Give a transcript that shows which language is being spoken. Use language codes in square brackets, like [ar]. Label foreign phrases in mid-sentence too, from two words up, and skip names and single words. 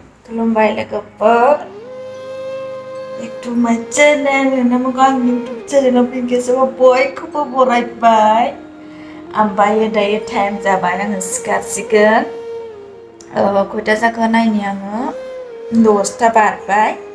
[brx] खुलुमबाय लोगोफोर [en] back to my channel [brx] namaku आं YouTube channel फैगासिनो बयखौबो बरायबाय ओमफ्राय दायो टाइम जाबाय आङो सिखारसिगोन खयथा जाखो नायनि आङो 10ता बारबाय